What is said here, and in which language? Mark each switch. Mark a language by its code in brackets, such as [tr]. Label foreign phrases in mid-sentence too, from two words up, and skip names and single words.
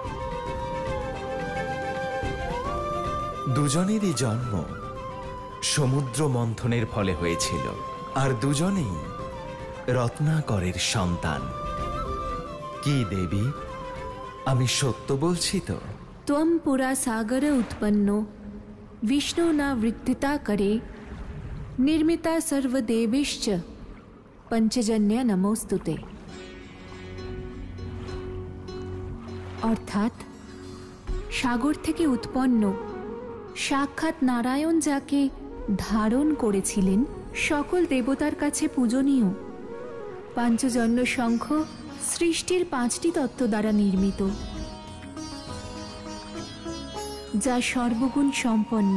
[bn] দুজনেরই জন্ম সমুদ্র মন্থনের ফলে হয়েছিল, আর দুজনেই রত্নাকরের সন্তান। কি দেবী, আমি সত্য বলছি তো? [sa] त्वं पुरा सागर उत्पन्नो विष्णु न वृत्तिता करे निर्मिता सर्वदेवेश्च पंचजन्य नमोस्तुते। [bn] অর্থাৎ সাগর থেকে উৎপন্ন সাক্ষাৎ নারায়ণ যাকে ধারণ করেছিলেন সকল দেবতার কাছে পূজনীয়। পাঞ্চজন্য শঙ্খ সৃষ্টির 5টি তত্ত্ব দ্বারা নির্মিত, যা সর্বগুণ সম্পন্ন।